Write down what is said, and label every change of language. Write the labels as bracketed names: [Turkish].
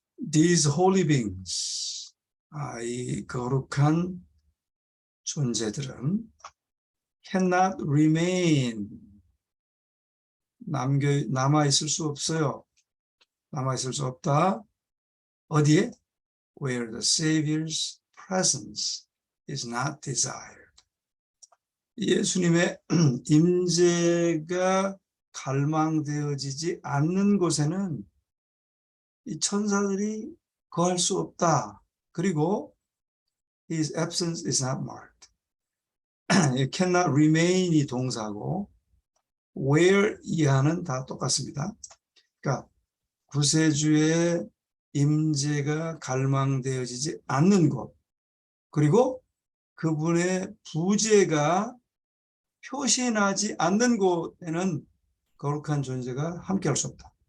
[English] These holy beings, [Korean] 이 거룩한 존재들은 [English] cannot remain, [Korean] 남아있을 수 없어요. 남아있을 수 없다. 어디에? [English] Where the Savior's presence is not desired. [Korean] 예수님의 임재가 갈망되어지지 않는 곳에는 이 천사들이 거할 수 없다. [English] 그리고 His absence is not marked. It cannot remain [Korean] 이 동사고 where 이하는 다 똑같습니다. 그러니까 구세주의 임재가 갈망되어지지 않는 곳, 그리고 그분의 부재가 표시나지 않는 곳에는 거룩한 존재가 함께할 수 없다.